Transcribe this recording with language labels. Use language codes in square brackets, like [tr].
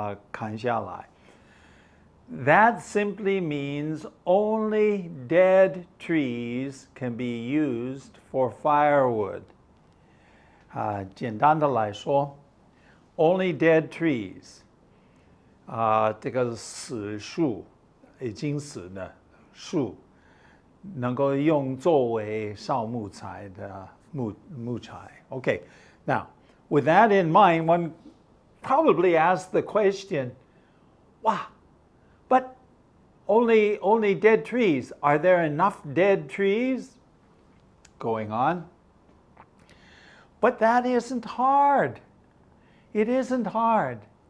[zh] 砍下来。 [en] That simply means only dead trees can be used for firewood. [zh] 简单的来说 [en] only dead trees. [zh] 这个是死树，已经死的树，能够用作为烧木材的木材。 [en] Okay, now with that in mind, one probably asks the question, wow, but only dead trees. Are there enough dead trees going on? But that isn't hard. It isn't hard.